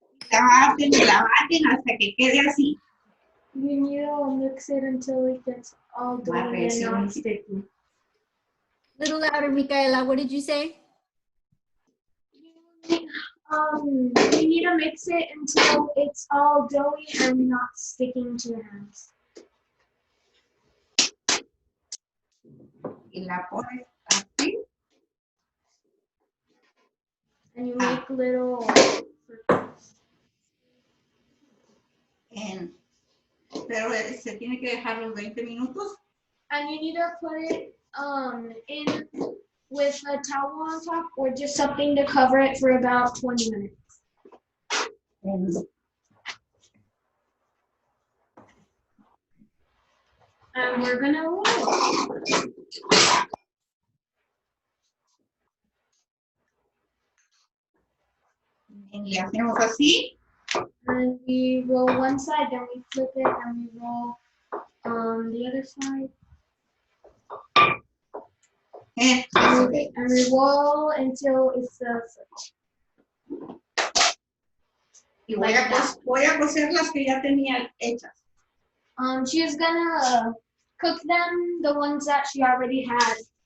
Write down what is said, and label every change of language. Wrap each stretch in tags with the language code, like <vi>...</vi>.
<es>La baten hasta que quede así.</es> <en>You need to mix it until it gets all done and not sticky. Little louder, Micaela. What did you say? You need to mix it until it's all doughy and not sticking to your hands.</en> <es>Y la pones así.</es> <en>And you make little circles.</en> <es>Pero se tiene que dejar los 20 minutos.</es> <en>And you need to put it in with a towel on top or just something to cover it for about 20 minutes. And we're gonna roll.</en> <es>Y le hacemos así.</es> <en>And we roll one side, then we flip it, and we roll the other side. And we roll until it's</en> <es>Y voy a cocer las que ya tenía hechas.</es> <en>she's gonna cook them, the ones that she already had.</en>